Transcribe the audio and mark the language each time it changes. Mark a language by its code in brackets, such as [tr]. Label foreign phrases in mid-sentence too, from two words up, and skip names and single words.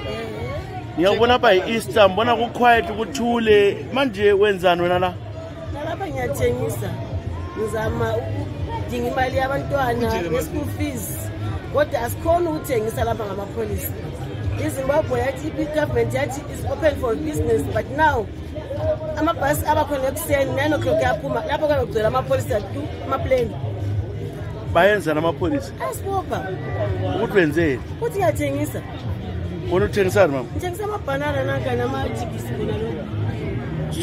[nd] Ngiyabona apha Easter mbona ku quiet kuthule manje wenzani wena la? Lapha ngiyathengisa. Ngizama udinga imali yabantwana [en] school fees. [nd] Kodwa asikhona ukuthengisa lapha ngamapolisi. iZimbabwe yathi government yathi [en] is open for business, but now [nd] amabhasi abakhona ekuseni 9 o'clock yaphuma lapho kuyogcwele amapolisi amaplane. Bayenza namapolisi. Asibopha. Ukuthi wenzeni? Uthi yathengisa. Wona uthengisani mama? Ngithengisa amabhanana nanka namajikisi bona lokho.